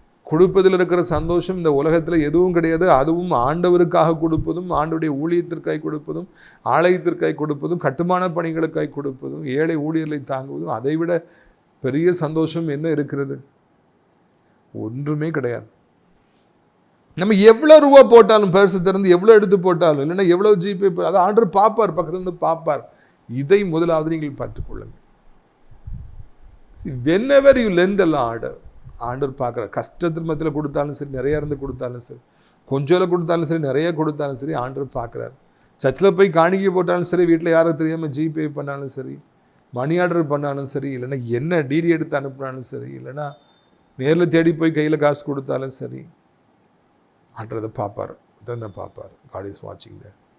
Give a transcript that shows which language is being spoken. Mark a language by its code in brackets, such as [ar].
[ta] கொடுப்பதில் இருக்கிற சந்தோஷம் இந்த உலகத்தில் எதுவும் கிடையாது. அதுவும் ஆண்டவருக்காக கொடுப்பதும், ஆண்டவருடைய ஊழியத்திற்காய் கொடுப்பதும், ஆலயத்திற்காய் கொடுப்பதும், கட்டுமான பணிகளுக்காய் கொடுப்பதும், ஏழை ஊழியர்களை தாங்குவதும், அதைவிட பெரிய சந்தோஷம் என்ன இருக்கிறது? ஒன்றுமே கிடையாது. நம்ம எவ்வளோ ரூபா போட்டாலும், பர்ஸை திறந்து எவ்வளோ எடுத்து போட்டாலும், இல்லைன்னா எவ்வளோ ஜிபே, அதை ஆண்டவர் பார்ப்பார், பக்கத்துலேருந்து பார்ப்பார். இதை முதலாவது நீங்கள் பார்த்துக்கொள்ளுங்கள். [en] whenever you lend the Lord, [ta] ஆண்டவர் பார்க்குறார். கஷ்டத்தில் மத்தியில் கொடுத்தாலும் சரி, நிறைய இருந்து கொடுத்தாலும் சரி, கொஞ்சம் கொடுத்தாலும் சரி, நிறைய கொடுத்தாலும் சரி, ஆண்டவர் பார்க்குறார். சர்ச்சில் போய் காணிக்கை போட்டாலும் சரி, வீட்டில் யாரும் தெரியாமல் ஜிபே பண்ணாலும் சரி, மணி ஆர்டர் பண்ணாலும் சரி, இல்லைன்னா என்ன டிடி எடுத்து அனுப்பினாலும் சரி, இல்லைன்னா நேரில் தேடி போய் கையில் காசு கொடுத்தாலும் சரி, ஆண்டதை பார்ப்பார். தான் பார்ப்பார். [en] God is வாட்சிங் தேர்.